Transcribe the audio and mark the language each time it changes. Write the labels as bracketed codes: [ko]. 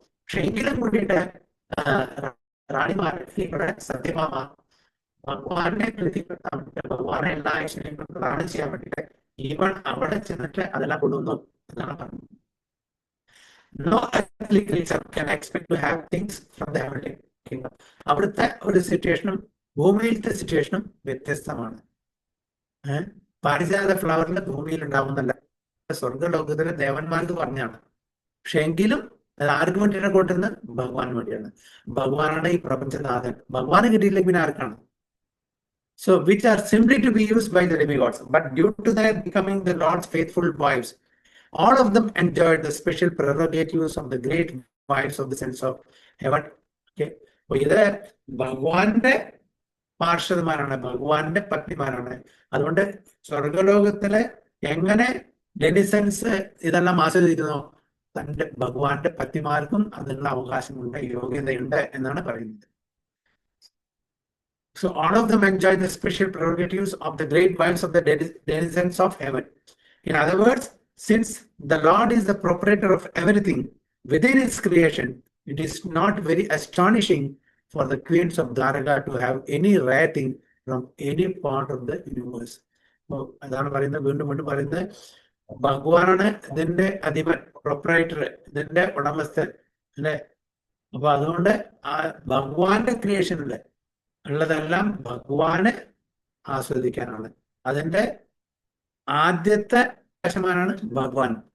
[ml] പക്ഷെ എങ്കിലും കൂടിയിട്ട് റാണിമാരുടെ സത്യഭാമ ഭഗവാനെ പ്രീതിപ്പെടുത്താൻ വേണ്ടിയിട്ട്, ഭഗവാനെ എല്ലാ ഐശ്വര്യങ്ങളും പ്രദാനം ചെയ്യാൻ വേണ്ടിയിട്ട് ഈവൻ അവിടെ ചെന്നിട്ട് അതെല്ലാം കൊണ്ടുവന്നു എന്നാണ് പറഞ്ഞത്. [en] No earthly creature can expect to have things from the heavenly kingdom. [ml] അവിടുത്തെ ഒരു സിറ്റുവേഷനും ഭൂമിയിലത്തെ സിറ്റുവേഷനും വ്യത്യസ്തമാണ്. പാരിജാത ഫ്ലവറിന്റെ ഭൂമിയിൽ ഉണ്ടാവുന്നല്ല, സ്വർഗലോകത്തിലെ ദേവന്മാർക്ക് പറഞ്ഞാണ്. പക്ഷെ എങ്കിലും അത് ആർക്ക് വേണ്ടിയാണ് കൊണ്ടുവരുന്നത്? ഭഗവാൻ വേണ്ടിയാണ്. ഭഗവാനാണ് ഈ പ്രപഞ്ചനാഥൻ. ഭഗവാന് കിട്ടിയില്ലെങ്കിൽ പിന്നെ ആർക്കാണ്? [en] So which are simply to be used by the demigods, but due to their becoming the Lord's faithful wives, all of them enjoyed the special prerogatives of the great wives of the sense of heaven. [ml] Okay, അപ്പൊ ഇത് ഭഗവാന്റെ പാർഷദന്മാരാണ്, ഭഗവാന്റെ പത്നിമാരാണ്. അതുകൊണ്ട് സ്വർഗലോകത്തിലെ എങ്ങനെ ഡെനിസൻസ് ഇതെല്ലാം ആസ്വദിക്കുന്നോ, തന്റെ ഭഗവാന്റെ പത്നിമാർക്കും അതിനുള്ള അവകാശമുണ്ട്, യോഗ്യതയുണ്ട് എന്നാണ് പറയുന്നത്. [en] So all of them enjoy the special prerogatives of the great wives of the denizens of heaven. In other words, since the Lord is the proprietor of everything within his creation, it is not very astonishing for the queens of Dwaraka to have any rare thing from any part of the universe. [ml] അതാണ് പറയുന്നത്, വീണ്ടും വീണ്ടും പറയുന്നത്, ഭഗവാനാണ് ഇതിന്റെ അധിപൻ, proprietor, ഇതിന്റെ ഉടമസ്ഥൻ അല്ലെ. അപ്പൊ അതുകൊണ്ട് ആ ഭഗവാന്റെ ക്രിയേഷനില് ഉള്ളതെല്ലാം ഭഗവാന് ആസ്വദിക്കാനാണ്. അതിന്റെ ആദ്യത്തെ വശമാനാണ് ഭഗവാൻ.